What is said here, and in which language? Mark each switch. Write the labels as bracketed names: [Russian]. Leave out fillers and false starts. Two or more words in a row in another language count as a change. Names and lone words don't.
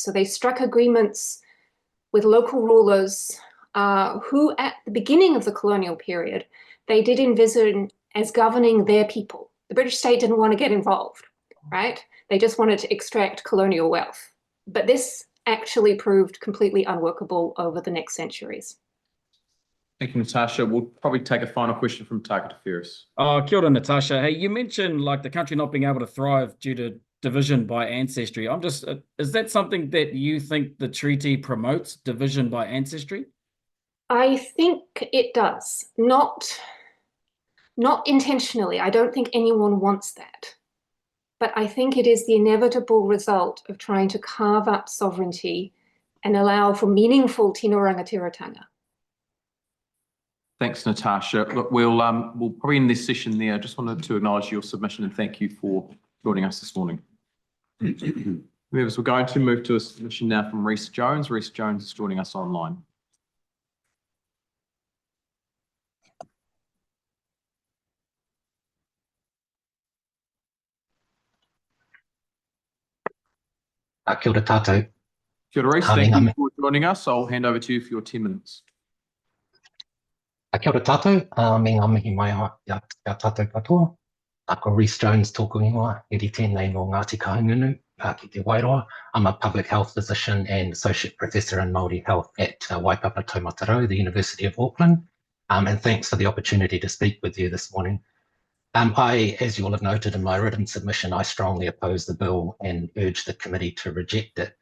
[English] So they struck agreements with local rulers who at the beginning of the colonial period, they did envision as governing their people. The British state didn't want to get involved, right? They just wanted to extract colonial wealth. But this actually proved completely unworkable over the next centuries. Thank you, Natasha. We'll probably take a final question from Target Ferris. [Māori] Kia ora, Natasha. [English] Hey, you mentioned like the country not being able to thrive due to division by ancestry. I'm just, is that something that you think the treaty promotes, division by ancestry? I think it does. Not intentionally. I don't think anyone wants that. But I think it is the inevitable result of trying to carve up sovereignty and allow for meaningful [Māori] tino rangatiratanga. [English] Thanks, Natasha. Look, we'll probably end this session there. I just wanted to acknowledge your submission and thank you for joining us this morning. Members, we're going to move to a submission now from Rhys Jones. Rhys Jones is joining us online. [Māori] Kia ora tātou. Kia ora, Rhys. [English] Thank you for joining us. I'll hand over to you for your 10 minutes. [Māori] Kia ora tātou. Me ngā mihi mai ia tātou katoa. Ko Rhys Jones tōku ingoa, e ri tēnei no Ngāti Kahungunu ki te Wairoa. [English] I'm a public health physician and associate professor in Māori health at Waipapa Taumatarau, the University of Auckland. And thanks for the opportunity to speak with you this morning. As you all have noted in my written submission, I strongly oppose the bill and urge the committee to reject it.